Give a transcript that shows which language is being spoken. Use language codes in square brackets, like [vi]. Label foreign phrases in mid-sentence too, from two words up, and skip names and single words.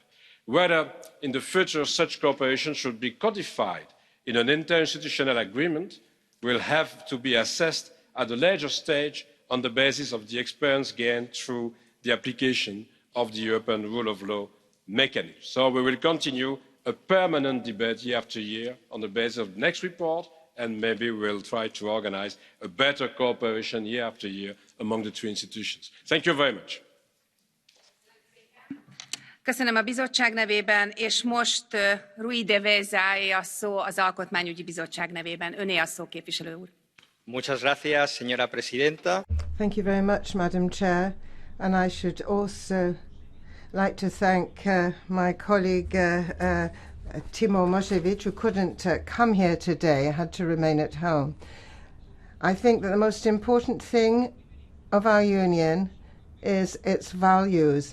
[en] Whether in the future such cooperation should be codified in an interinstitutional agreement will have to be assessed at a later stage on the basis of the experience gained through the application of the European rule of law mechanism. So we will continue a permanent debate year after year on the basis of the next report, and maybe we'll try to organise a better cooperation year after year among the two institutions. Thank you very much. [hu] Köszönöm a bizottság nevében, és most Rui de Vezáé a szó az Alkotmányügyi Bizottság nevében. Öné a szó, képviselő úr. [es] Muchas gracias, señora presidenta. [en] Thank you very much, Madam Chair. And I should also like to thank my colleague Timo Mošević, who couldn't come here today, had to remain at home. I think that the most important thing of our union is its values.